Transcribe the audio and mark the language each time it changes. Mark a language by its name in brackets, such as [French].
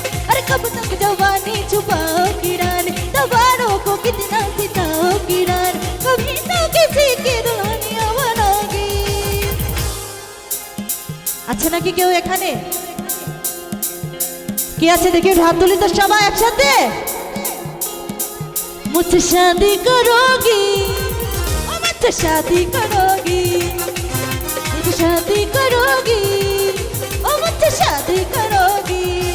[Hindi] अरे कब तक जवानी छुपाओगी रानी, दीवारों को कितना सिताओगी रानी, कभी तो किसी की दुल्हनिया बनोगी। [Bangla] अच्छा নাকি কেউ এখানে কে আছে দেখি হাত তুলি তো সবাই একসাথে। [Hindi] मुझसे शादी करोगी, मुझसे शादी करोगी, मुझसे शादी करोगी, मुझसे शादी करोगी।